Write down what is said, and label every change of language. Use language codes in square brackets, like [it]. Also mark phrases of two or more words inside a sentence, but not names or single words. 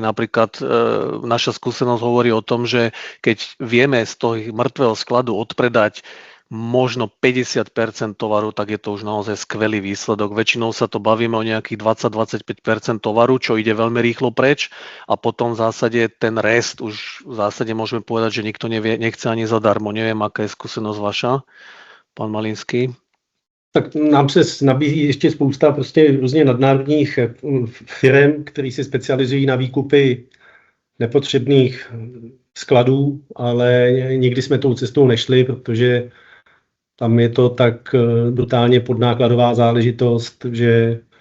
[sk] Napríklad naša skúsenosť hovorí o tom, že keď vieme z toho mŕtvého skladu odpredať možno 50% tovaru, tak je to už naozaj skvelý výsledok. Väčšinou sa to bavíme o nejakých 20-25% tovaru, čo ide veľmi rýchlo preč a potom v zásade ten rest už v zásade môžeme povedať, že nikto nechce ani zadarmo. Neviem, aká je skúsenosť vaša, pán Malinský. [cs] Tak nám se nabízí ještě spousta prostě různě nadnárodních firm, které se specializují na výkupy nepotřebných skladů, ale nikdy jsme tou cestou nešli, protože tam je to tak brutálně podnákladová záležitost, že